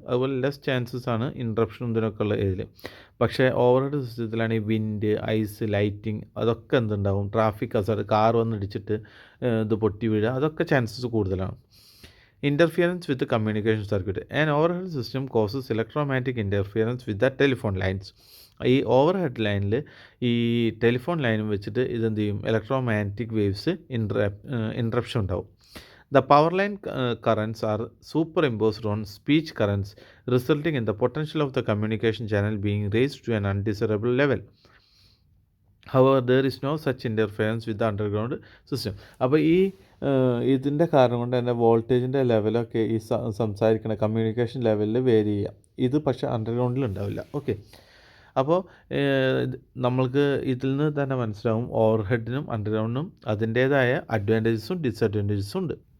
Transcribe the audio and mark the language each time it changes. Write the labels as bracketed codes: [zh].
[ml] അതുപോലെ less chances ആണ് ഇൻട്രപ്ഷനും ഇതിനൊക്കെ ഉള്ള ഇതിൽ. പക്ഷേ ഓവർഹെഡ് സിസ്റ്റത്തിലാണ് ഈ വിൻഡ്, ഐസ്, ലൈറ്റിംഗ് അതൊക്കെ എന്തുണ്ടാവും, ട്രാഫിക് ഹസാർഡ്, കാർ വന്നിടിച്ചിട്ട് ഇത് പൊട്ടി വീഴുക, അതൊക്കെ ചാൻസസ് കൂടുതലാണ്. [en] Interference with communication circuit. An overhead system causes electromagnetic interference with the telephone lines. [ml] ഈ ഓവർഹെഡ് ലൈനിൽ ഈ ടെലിഫോൺ ലൈനും വെച്ചിട്ട് ഇതെന്ത് ചെയ്യും, ഇലക്ട്രോമാഗ്നറ്റിക് വേവ്സ് ഇൻട്രപ്ഷൻ ഉണ്ടാവും. [en] The power line currents are superimposed on speech currents, resulting in the potential of the communication channel being raised to an undesirable level. However, there is no such interference with the underground system. [ml] അപ്പോൾ ഇതിൻ്റെ കാരണം കൊണ്ട് തന്നെ വോൾട്ടേജിൻ്റെ ലെവലൊക്കെ ഈ സംസാരിക്കുന്ന communication ലെവലിൽ vary ചെയ്യാം. ഇത് പക്ഷേ അണ്ടർഗ്രൗണ്ടിൽ ഉണ്ടാവില്ല. ഓക്കെ, അപ്പോൾ നമ്മൾക്ക് ഇതിൽ നിന്ന് തന്നെ മനസ്സിലാവും ഓവർഹെഡിനും അണ്ടർഗ്രൗണ്ടിനും അതിൻ്റേതായ അഡ്വാൻറ്റേജസും ഡിസഡ്വാൻറ്റേജസും ഉണ്ട്.